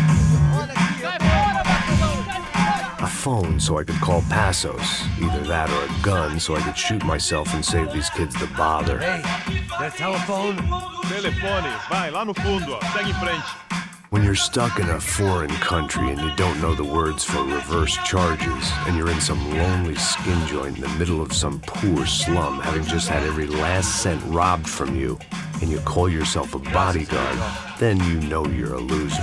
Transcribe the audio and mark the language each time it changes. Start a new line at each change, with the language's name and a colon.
English: A phone so I could call Passos. Either that or a gun so I could shoot myself and save these kids the bother. Hey, that telephone?
Portuguese: Telefone, vai lá no fundo, ó. Segue em frente.
English: When you're stuck in a foreign country and you don't know the words for reverse charges, and you're in some lonely skin joint in the middle of some poor slum, having just had every last cent robbed from you, and you call yourself a bodyguard, then you know you're a loser.